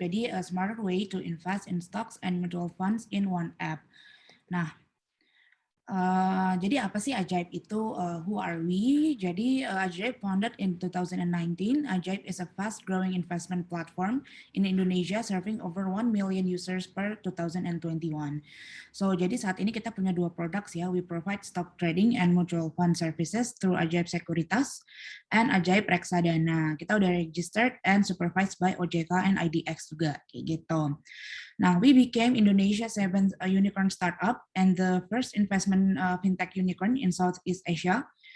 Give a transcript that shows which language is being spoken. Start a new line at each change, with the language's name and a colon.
Indonesian: Jadi,
English: a smarter way to invest in stocks and mutual funds in one app.
Indonesian: Nah, jadi apa sih Ajaib itu?
English: Who are we?
Indonesian: Jadi
English: Ajaib founded in 2019. Ajaib is a fast-growing investment platform in Indonesia, serving over 1 million users per 2021.
Indonesian: So jadi saat ini kita punya 2 produk ya.
English: We provide stock trading and mutual fund services through Ajaib Sekuritas and Ajaib Reksadana.
Indonesian: Kita udah
English: registered and supervised by
Indonesian: OJK and IDX juga kayak gitu.
English: Now, we became Indonesia's 7th unicorn startup and the first investment fintech unicorn in Southeast Asia.